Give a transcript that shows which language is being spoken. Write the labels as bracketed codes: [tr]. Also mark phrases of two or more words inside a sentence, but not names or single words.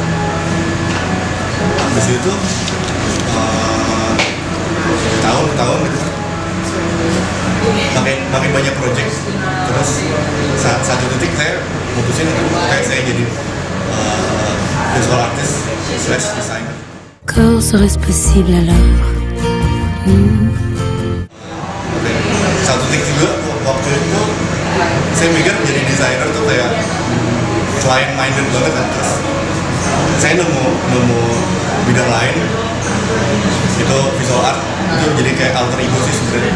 [id] Habis itu tahun gitu makin banyak project. Terus satu titik saya mutusin kayak saya jadi [en] visual artist / designer. [fr] Quand serait-ce possible alors? [id] Satu titik juga waktu itu saya mikir jadi desainer tuh kayak [en] client minded [id] banget kan. Terus saya nemu bidang lain itu [en] visual art, [id] itu jadi kayak [en] alter ego [id] sih sebenarnya.